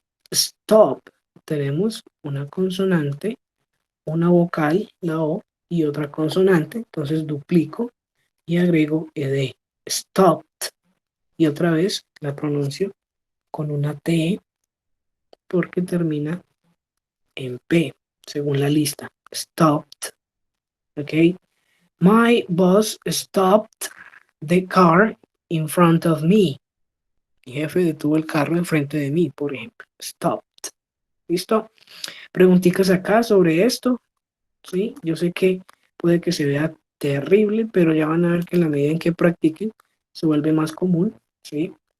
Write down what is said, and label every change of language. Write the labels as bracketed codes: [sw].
[es] Stop. Tenemos una consonante, una vocal, la O, y otra consonante. Entonces duplico y agrego ed. Stopped. Y otra vez la pronuncio con una T porque termina en P, según la lista. Stopped. ¿Ok? [en] My boss stopped the car in front of me. [es] Mi jefe detuvo el carro enfrente de mí, por ejemplo. Stopped. ¿Listo? Preguntitas acá sobre esto. ¿Sí? Yo sé que puede que se vea terrible, pero ya van a ver que en la medida en que practiquen se vuelve más común. ¿Sí?